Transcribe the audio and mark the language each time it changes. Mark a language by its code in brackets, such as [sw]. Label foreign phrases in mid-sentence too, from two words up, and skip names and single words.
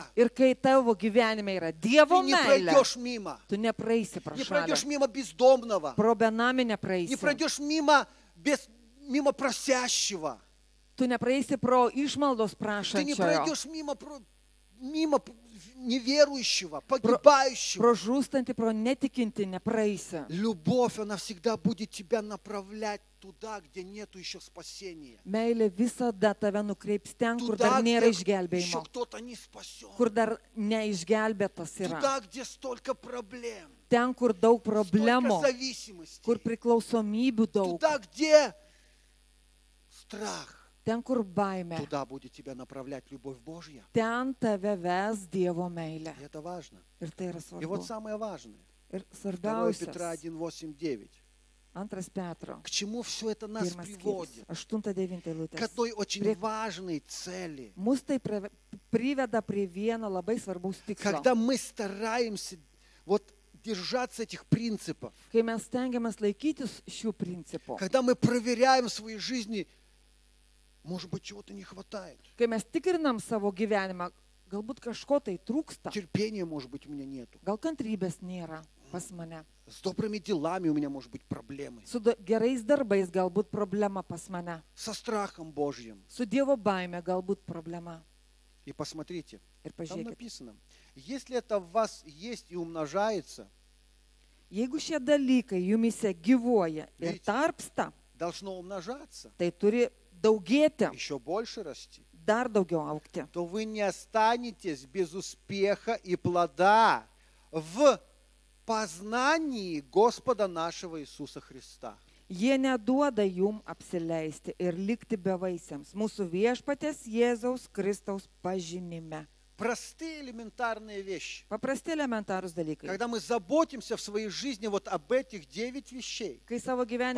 [lt] Ir kai tavo gyvenime yra Dievo [ru] ты не [lt] meilė, [ru] пройдешь мимо. [lt] tu nepraeisi pro [ru] Не [lt] šalį. [ru] пройдешь мимо бездомного. [lt] Pro benamį [ru] Не [lt] nepraeisi. [ru] пройдешь мимо просящего. [lt] Tu nepraeisi pro išmaldos [ru] Ты не [lt] prašančiojo. [ru] пройдешь мимо неверующего, погибающего. [lt] Pro žūstantį, pro netikinti nepraeisi. [ru] Любовь, она всегда будет тебя направлять туда, где нету еще спасения. [lt] Meilė visada tave nukreips ten, kur [ru] Туда, [lt] dar nėra [ru] где еще [lt] išgelbėjimo. [ru] кто-то не спасен. [lt] Kur dar neišgelbėtas yra. [ru] Туда, где столько проблем, [lt] Ten, kur daug [ru] столько [lt] problemų, [ru] зависимостей. [lt] kur priklausomybių daug. [ru] Туда, где страх. [lt] Ten, kur baime. [ru] Туда будет тебя направлять любовь Божья. [lt] Ten tave ves Dievo meilė. [ru] И это важно. [lt] Ir tai yra [ru] И вот [lt] svarbu. [ru] самое важное. [lt] Ir [ru] 2 Петра [lt] svarbiausias. [ru] 1, 8, 9. [lt] 2 Petro. [ru] К чему все это нас [lt] 1 [ru] приводит? [lt] skyrius. 8-9 [ru] К [lt] eilutės. [ru] одной очень [lt] Prie- [ru] важной цели. [lt] Mus tai priveda prie vieno labai svarbaus tikslo. [ru] Когда мы стараемся вот держаться этих принципов, [lt] Kai mes stengiamės laikytis šių principų, [ru] когда мы проверяем в своей жизни, может быть, чего-то не хватает. [lt] kai mes tikrinam savo gyvenimą, galbūt kažko tai trūksta, [ru] Терпения, может быть, у меня нету. [lt] gal kantrybės nėra pas mane, [ru] С добрыми делами у меня, может быть, проблемы. [lt] su gerais darbais galbūt problema pas mane, [ru] Со страхом Божьим. [lt] su Dievo baime galbūt problema. [ru] И посмотрите, [lt] Ir [ru] там [lt] pažiūrėkit, [ru] написано, если это в вас есть и умножается, [lt] jeigu šie dalykai jumise gyvuoja ir [ru] Vidite. [lt] tarpsta, [ru] должно умножаться, [lt] tai turi daugėti, [ru] еще больше расти, [lt] dar daugiau aukti. [ru] то вы не останетесь без успеха и плода в познании Господа нашего Иисуса Христа. [lt] Jie neduoda jum apsileisti ir likti bevaisiams mūsų viešpatės Jėzaus Kristaus pažinime. [ru] Простые элементарные вещи. [lt] Paprasti elementarūs dalykai. [ru] Когда мы заботимся в своей жизни вот об этих 9 вещей. [lt] Kai savo gyvenime